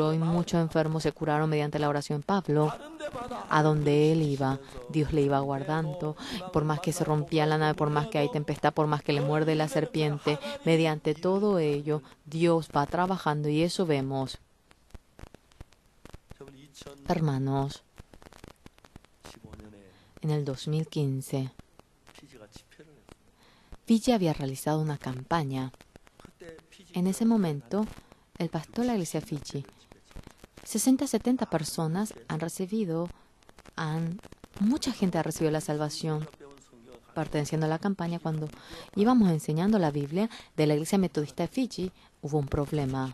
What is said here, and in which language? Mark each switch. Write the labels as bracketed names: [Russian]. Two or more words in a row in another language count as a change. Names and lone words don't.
[Spanish] Y muchos enfermos se curaron mediante la oración de Pablo. A donde él iba, Dios le iba guardando. Por más que se rompía la nave, por más que hay tempestad, por más que le muerde la serpiente, mediante todo ello, Dios va trabajando y eso vemos. Hermanos, [Korean] 2015년에 [Spanish] en el 2015, [Korean] 피지가 집회를 했어요. [Spanish] Fiji había realizado una campaña. En ese momento, el pastor de la iglesia Fiji, 60-70 personas mucha gente ha recibido la salvación perteneciendo a la campaña. Cuando íbamos enseñando la Biblia de la iglesia metodista de Fiji, hubo un problema.